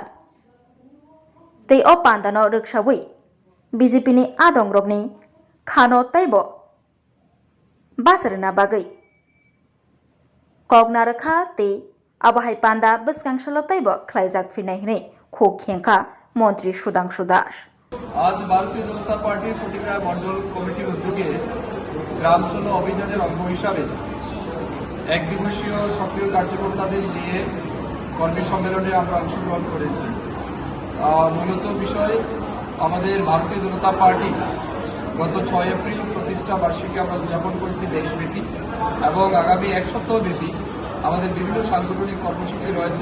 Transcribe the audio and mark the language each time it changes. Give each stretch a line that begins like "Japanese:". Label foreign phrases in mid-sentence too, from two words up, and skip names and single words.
Kok Borok: Tei o pandano rwksawi BJP-ni adongrokni khano taibo basarna bagui kogna rakha tei abahai panda bwskang salo taibo khlaijak frinai hinui khok khengkha Montri Sudhanshu Das.
Bangla: আজ ভারতীয় জনতা পার্টির ফটিকরায় মন্ডল কমিটির উদ্যোগে গ্রাম চলো অভিযানের অঙ্গ হিসাবে এক দিবসীয় সক্রিয় কার্যকর্তাদের নিয়ে কর্মী সম্মেলনে আমরা অংশগ্রহণ করেছি। মূলত বিষয় আমাদের ভারতীয় জনতা পার্টি গত 6 এপ্রিল প্রতিষ্ঠা বার্ষিকী আমরা উদযাপন করেছি দেশব্যাপী এবং আগামী এক সপ্তাহ ব্যাপী আমাদের বিভিন্ন সাংগঠনিক কর্মসূচি রয়েছে।